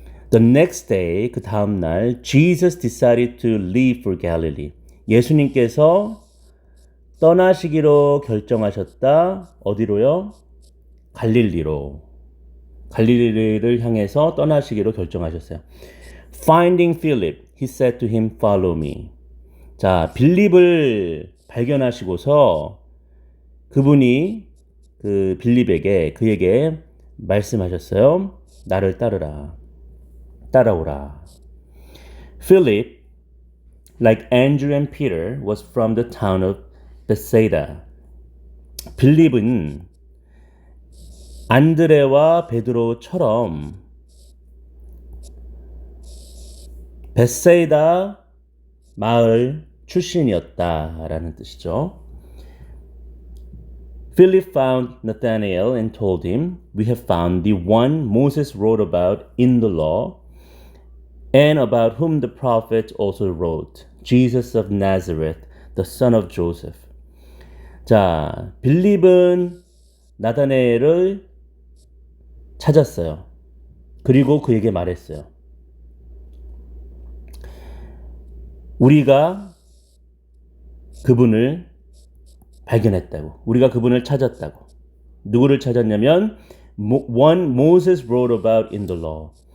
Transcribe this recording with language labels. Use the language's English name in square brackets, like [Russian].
[English] The next day, [Korean] 그 다음 날, [English] Jesus decided to leave for Galilee. [Korean] 예수님께서 떠나시기로 결정하셨다. 어디로요? 갈릴리로. 갈릴리를 향해서 떠나시기로 결정하셨어요. [English] Finding Philip, he said to him, "Follow me." [Korean] 자, 빌립을 발견하시고서 그분이 그에게 말씀하셨어요. 나를 따라오라. [English] Philip, like Andrew and Peter, was from the town of Bethsaida. [Korean] 빌립은 안드레와 베드로처럼 베세이다 마을 출신이었다라는 뜻이죠. [English] Philip found Nathanael and told him, "We have found the one Moses wrote about in the law, and about whom the prophets also wrote, Jesus of Nazareth, the son of Joseph." [Korean] 자, 빌립은 나다나엘을 찾았어요. 그리고 그에게 말했어요. 우리가 그분을 발견했다고. 우리가 그분을 찾았다고. 누구를 찾았냐면 [English] one Moses wrote about in the law.